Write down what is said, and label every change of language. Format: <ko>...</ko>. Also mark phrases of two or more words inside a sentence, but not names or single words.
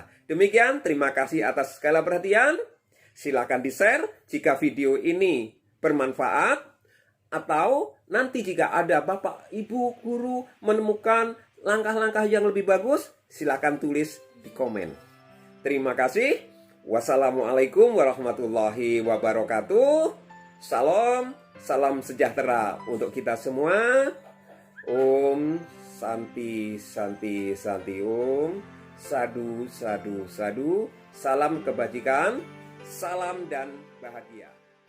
<id>Demikian, terima kasih atas segala perhatian. Silakan di-share jika video ini bermanfaat, atau nanti jika ada Bapak Ibu guru menemukan langkah-langkah yang lebih bagus, silakan tulis di komen. Terima kasih.</id> <ar>والسلام عليكم ورحمة الله وبركاته.</ar> <id>Salam, salam sejahtera untuk kita semua.</id> <sa>ॐ शान्तिः शान्तिः शान्तिः ॐ. साधु साधु साधु.</sa> <id>Salam kebajikan, salam dan bahagia.</id>